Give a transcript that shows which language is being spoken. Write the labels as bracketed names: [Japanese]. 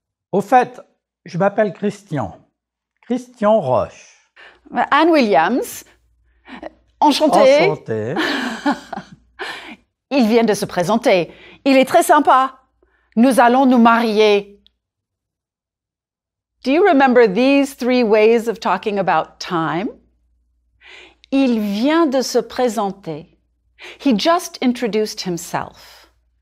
[French] Au fait, je m'appelle Christian. Christian Roche. Anne Williams. Enchantée. Enchanté. Il vient de se présenter. Il est très sympa. Nous allons nous marier. [English] Do you remember these 3 ways of talking about time? [French] Il vient de se présenter. [English] He just introduced himself.